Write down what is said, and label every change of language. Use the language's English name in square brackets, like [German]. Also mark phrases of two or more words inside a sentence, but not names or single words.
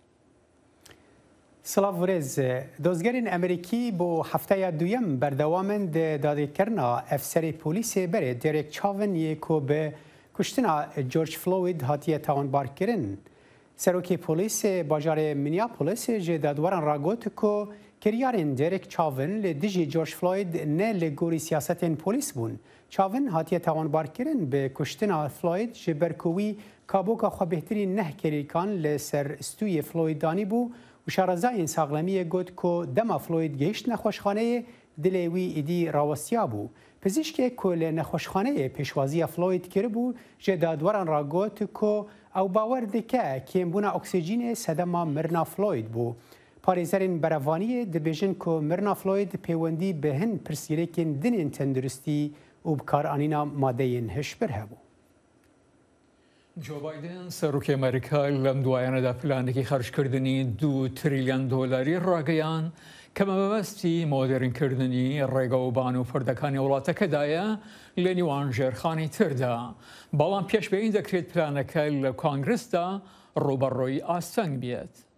[Kurdish] سلااوڕێز دۆزگەرین ئەمریکی بۆ هەفتەیە دووەم بەردەوامن دادگەکردنا ئەفسەری پۆلیسێ بەرێ دێرێک چاون یەکۆ بە کوشتنا جۆرج فلۆید هاتیە تاوانبارکردن. سەرۆکی پۆلیسێ باژارێ مینیاپۆلیسێ ژێ دادوەران ڕاگوت کۆ کریارên دێرێک چاون لە دژی جۆرج فلۆید نە لە گۆری سیاسەتên پۆلیس بوون. چاون هاتیە تاوانبارکردن بە کوشتنا فلۆید ji berkovî kabûka xwe bêhtirî neh kerîkan li ser stûyê Floydanî bû û şarezayên saxlemiyê got ku dema Floyd gehîşt nexweşxaneyê dilê wî êdî rawestiya bû. Pizîşkek ku li nexweşxaneyê pêşwaziya Floyd kiribû ji dadweran ragot ku ew bawer dike kêmbûna oksîjînê sedema mirina Floyd bû. Parêzerên berevaniyê dibêjin ku mirina Floyd pêwendî bi hin pirsgirêkên dinên tenduristî û bikaranîna madeyên hişbir hebû. [Central Kurdish] جۆ بایدن سەرۆکی ئەمریکا لەم دوایانەدا پلانێکی خەرجکردنی $2 تریلیۆن ڕاگەیان کە مەبەستی مۆدرنکردنی ڕێگەوبان و پردەکانی وڵاتەکەدایە لە نیوان ژێرخانی تردا. بەڵام پێشبینی دەکرێت پلانەکە لە کۆنگرسدا ڕوبەڕۆی ئاستەنگ بێت.